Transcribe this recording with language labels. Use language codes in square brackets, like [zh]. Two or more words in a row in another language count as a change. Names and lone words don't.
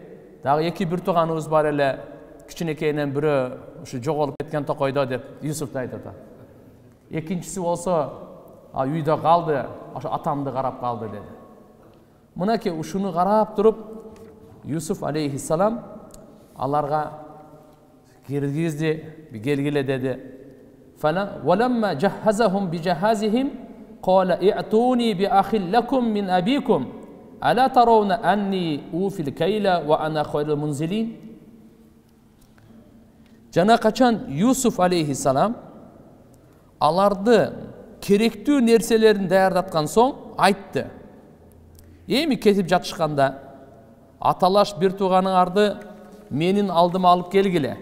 [ky] Айтты, Дагы эки бир тууганыбыз бар эле, кичинекейинен бирөө ушу жоголуп кеткен токойдо деп Юсуфту айтып атат. Экинчиси болсо үйдө калды, ошо атамды карап калды деди. Мынакей ушуну карап туруп Юсуф алейхиссалам аларга киргизди, келгиле деди. [ar] وَلَمَّا جَهَّزَهُمْ بِجَهَازِهِمْ قَالَ اِعْتُونِي بِأَخٍ لَكُمْ مِنْ أَبِيكُمْ أَلَا تَرَوْنَ أَنِّي أُوفِي الْكَيْلَ وَأَنَا خَيْرُ الْمُنْزِلِينَ. [ky] Жана качан Юсуф алейхиссалам аларды керектүү нерселерин даярдаткан соң айтты. Эми кетип жатышканда аталаш бир тууганыңарды менин алдыма алып келгиле.